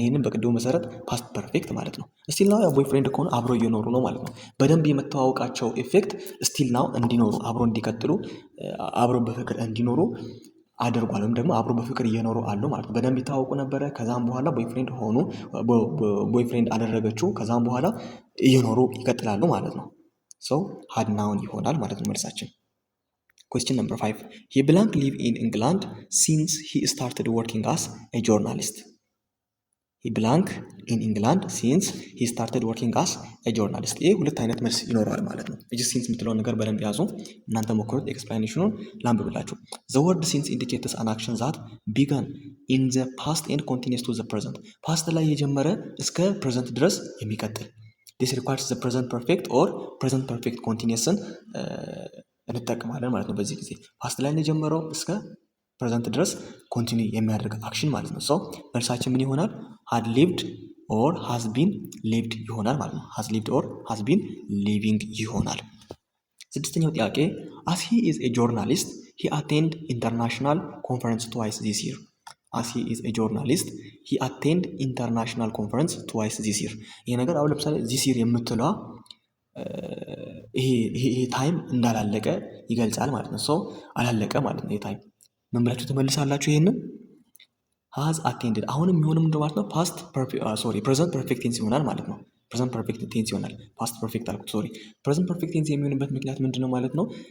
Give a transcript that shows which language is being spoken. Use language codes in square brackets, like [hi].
[am] ይህንን በቅድሙ መሰረት ፓስት ፐርፌክት ማለት ነው። ስቲል ናው ቦይ ፍሬንድ ከሆኑ አብሮ እየኖሩ ነው ማለት ነው። በደንብ የመተዋወቃቸው ኢፌክት ስቲል ናው እንዲኖሩ አብሮ እንዲቀጥሉ አብሮ በፍቅር እንዲኖሩ አድርጓል። ወይም ደግሞ አብሮ በፍቅር እየኖሩ አሉ ማለት ነው። በደንብ ይታወቁ ነበረ። ከዛም በኋላ ቦይፍሬንድ ሆኑ፣ ቦይፍሬንድ አደረገችው። ከዛም በኋላ እየኖሩ ይቀጥላሉ ማለት ነው። ሰው ሀድ ናውን ይሆናል ማለት ነው መልሳችን። [en] Question number 5. He blank live in England since he started working as a journalist. He blank in England since he started working as a journalist. [am] ይህ ሁለት አይነት መልስ ይኖረዋል ማለት ነው። እጅ ሲንስ የምትለውን ነገር በደንብ ያዙ። እናንተ ሞክሩት። ኤክስፕላኔሽኑን ላንብብላችሁ። [en] The word since indicates an action that began in the past and continues to the present. [am] ፓስት ላይ የጀመረ እስከ ፕሬዘንት ድረስ የሚቀጥል [en] this requires the present perfect or present perfect continuousን [am] እንጠቀማለን ማለት ነው። በዚህ ጊዜ ፓስት ላይ የጀመረው እስከ ፕሬዘንት ድረስ ኮንቲኒ የሚያደርግ አክሽን ማለት ነው። መልሳችን ምን ይሆናል? [en] had lived or has been lived [am] ይሆናል ማለት ነው። [en] has lived or has been living [am] ይሆናል። ስድስተኛው ጥያቄ [en] as he is a journalist he attend international conference twice this year. as he is a journalist he attend international conference twice this year. [am] ይሄ ነገር አሁን ለምሳሌ [en] this year [am] የምትለዋ ይሄ ታይም እንዳላለቀ ይገልጻል ማለት ነው። አላለቀ ማለት ነው። ይሄ ታይም ምን ብላችሁ ትመልሳላችሁ? ይሄንን has attended አሁንም የሚሆነው ምንድን ማለት ነው? ፕሬዘንት ፐርፌክት ቴንስ ይሆናል ማለት ነው። ፕሬዘንት ፐርፌክት ቴንስ ይሆናል። ፓስት ፐርፌክት አልኩት። ፕሬዘንት ፐርፌክት ቴንስ የሚሆንበት ምክንያት ምንድን ነው ማለት ነው?